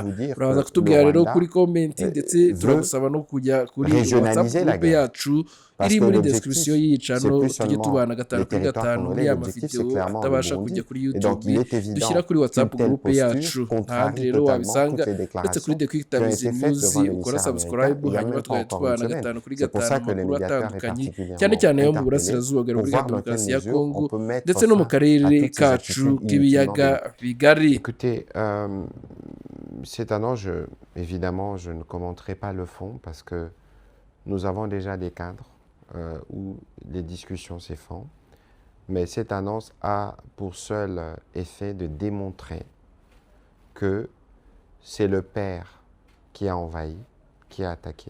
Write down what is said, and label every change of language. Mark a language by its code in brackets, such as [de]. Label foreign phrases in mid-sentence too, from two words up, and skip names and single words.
[rw] Uraza kutubwira rero kuri komenti, ndetse turagusaba no kujya kuri WhatsApp group yacu iri muri description y'iyi channel, tujye tubana 5 kuri 5 muri ya mavideo atabasha kujya kuri YouTube, dushyira kuri WhatsApp group yacu. Ntahandi rero wabisanga ndetse kuri The Quick Times News ukora subscribe, hanyuma tubana 5 kuri 5 amakuru atandukanye cyane cyane yo mu burasirazuba bwa Repubulika ya Demokarasi ya Kongo ndetse no mu karere kacu k'ibiyaga bigari. [fr] Écoutez, c'est un enjeu. Évidemment, je ne commenterai pas le fond parce que nous avons déjà des cadres où les discussions se font. Mais cette annonce a pour seul effet de démontrer que c'est le père qui a envahi, qui a attaqué.